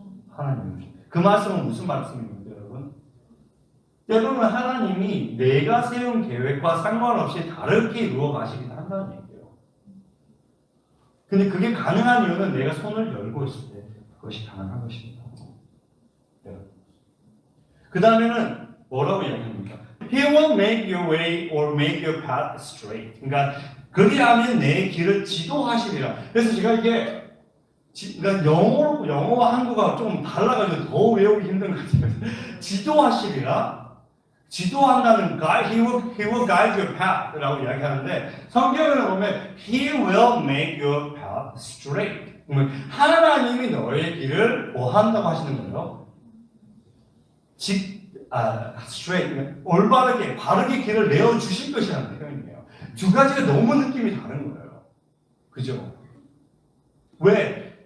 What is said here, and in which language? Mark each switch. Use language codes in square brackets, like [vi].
[ko] 하나님이 이루시는 거예요. 그 말씀은 무슨 말씀입니까, 여러분? 때로는 하나님이 내가 세운 계획과 상관없이 다르게 이루어 가시기도 한다는 얘기예요. 근데 그게 가능한 이유는 내가 손을 열고 있을 때 그것이 가능한 것입니다. 네. 그 다음에는 뭐라고 이야기합니까? [en] He will make your way or make your path straight. [ko] 그러니까 그리하면 내 길을 지도하시리라. 그래서 제가 이게 그러니까 영어와 한국어가 좀 달라가지고 더 외우기 힘든 것 같아요. 지도하시리라. [en] 지도한다는 guide, he will guide your path라고 [ko] 이야기하는데 성경을 보면 [en] He will make your path straight. [ko] 하나님이 너의 길을 뭐 한다고 하시는 거예요? straight, 올바르게 바르게 길을 내어 주실 것이라는 표현이에요. 두 가지가 너무 느낌이 다른 거예요. 그죠? 왜?